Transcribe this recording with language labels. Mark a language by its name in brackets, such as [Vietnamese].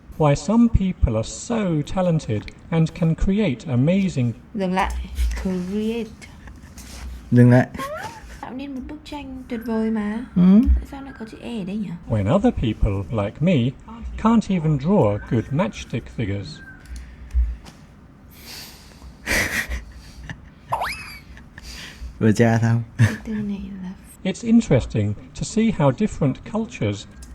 [English] Why some people are so talented and can create amazing... [Vietnamese] Dừng lại. Create. Dừng lại. Tạo nên một bức tranh tuyệt vời mà. Tại sao lại có chữ E ở đây nhỉ? [English] when other people, like me, can't even draw good matchstick figures. [Vietnamese] Vừa tra xong. Cái từ này là [English] It's interesting to see how different cultures